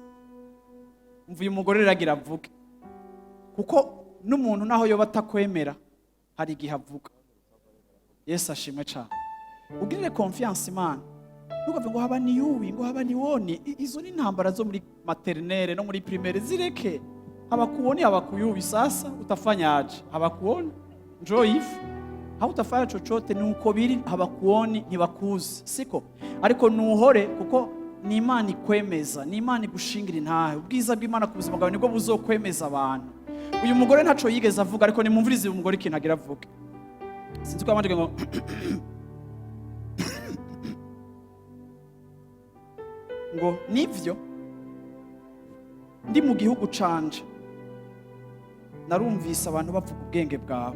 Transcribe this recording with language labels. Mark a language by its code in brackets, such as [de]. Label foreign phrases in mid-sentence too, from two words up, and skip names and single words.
[rn] Umva uyu mugore riragira avuge, kuko n'umuntu naho yoba atakwemera hari igihe avuga. Yesu ashimwe cyane. Ugirire confiance Imana, ntukavuge ngo haba ni yuwi, ngo haba ni woni. Izo ni intambara zo muri maternelle no muri primaire, zireke. [sw] Habakuoni habakuyuwi. Sasa utafanyaje? Habakuoni njoo hivi, hautafanya chochote. [rn] Ni uko biri, habakuoni ntibakuzi, siko? Ariko nuhore, kuko ni Imana ikwemeza, ni Imana igushingira intahe. Ubwiza bw'Imana ku buzima bwawe nibwo buzokwemeza abantu. Uyu mugore ntaco yigeze avuga, ariko nimumvirize uyu mugore ikintu agira avuge. Sinzi ko amajwi ngo ngo nivyo ndi mu gihugu canje narumvise abantu bavuga ubwenge bwawe.